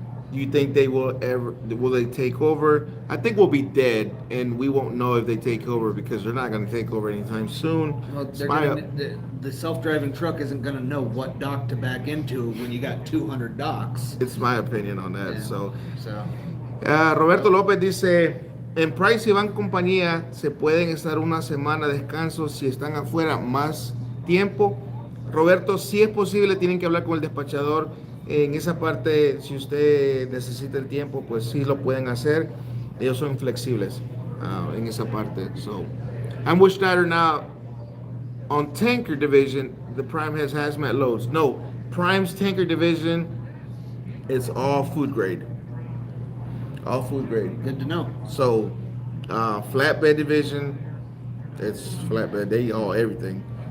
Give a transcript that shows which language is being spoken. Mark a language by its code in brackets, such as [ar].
[en] Do you think will they take over? I think we'll be dead, and we won't know if they take over, because they're not going to take over anytime soon. Well, the self-driving truck isn't going to know what dock to back into when you got 200 docks. It's my opinion on that. Yeah. [es] Roberto López dice, en Price y Van Compañía se pueden estar una semana de descanso si están afuera más tiempo. Roberto, si es posible, tienen que hablar con el despachador. En esa parte, si usted necesita el tiempo, pues sí lo pueden hacer. Ellos son flexibles en esa parte. [en] So, I'm with Schneider now. On tanker division, the Prime has hazmat loads. No, Prime's tanker division is all food grade. All food grade. Good to know. So, flatbed division, it's flatbed. They all everything.